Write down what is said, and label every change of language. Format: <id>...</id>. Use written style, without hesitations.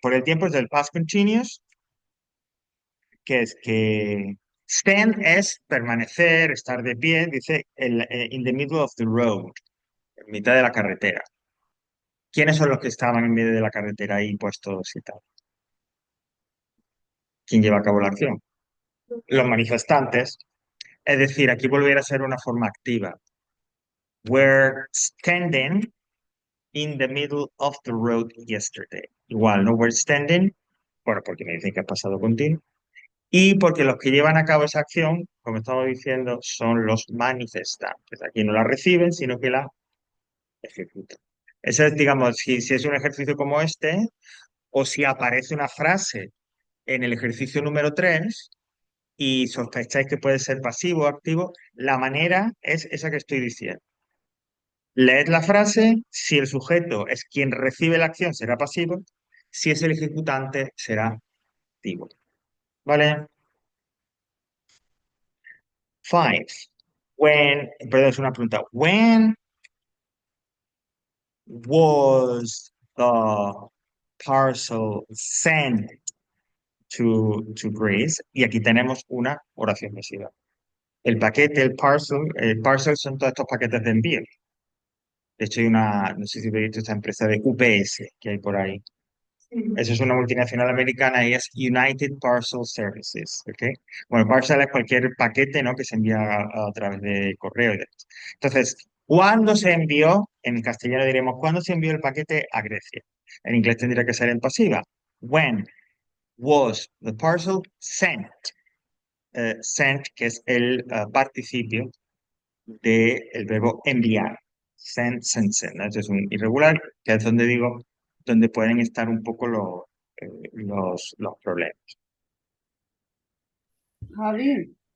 <es>Por el tiempo es del past continuous, que es que stand es permanecer, estar de pie, dice</es> <en>in the middle of the road,</en> <es>en mitad de la carretera. ¿Quiénes son los que estaban en medio de la carretera ahí puestos y tal? ¿Quién lleva a cabo la acción? Los manifestantes. Es decir, aquí volviera a ser una forma activa.</es> <en>We're standing in the middle of the road yesterday.</en> <es>Igual, ¿no?</es> <en>We're standing,</en> <es>bueno, porque me dicen que ha pasado continuo. Y porque los que llevan a cabo esa acción, como estamos diciendo, son los manifestantes. Aquí no la reciben, sino que la ejecutan. Ese es, digamos, si es un ejercicio como este, o si aparece una frase en el ejercicio número 3 y sospecháis que puede ser pasivo o activo, la manera es esa que estoy diciendo. Leed la frase, si el sujeto es quien recibe la acción, será pasivo, si es el ejecutante, será activo. ¿Vale? Five. Perdón, es una pregunta.</es> <en>When was the parcel sent to Greece?</en> <es>Y aquí tenemos una oración pasiva. El paquete, el parcel son todos estos paquetes de envío. De hecho, no sé si habéis visto esta empresa de UPS que hay por ahí. Sí. Eso es una multinacional americana y es United Parcel Services, ¿ok? Bueno, parcel es cualquier paquete, ¿no? Que se envía a través de correo y demás. Entonces, ¿cuándo se envió? En castellano diremos, ¿cuándo se envió el paquete a Grecia? En inglés tendría que ser en pasiva.</es> <en>When was the parcel sent?</en> <es>Sent, que es el participio del verbo enviar. Send, send, send, ¿no? Este es un irregular, que es donde digo, donde pueden estar un poco los problemas. Javi,</es>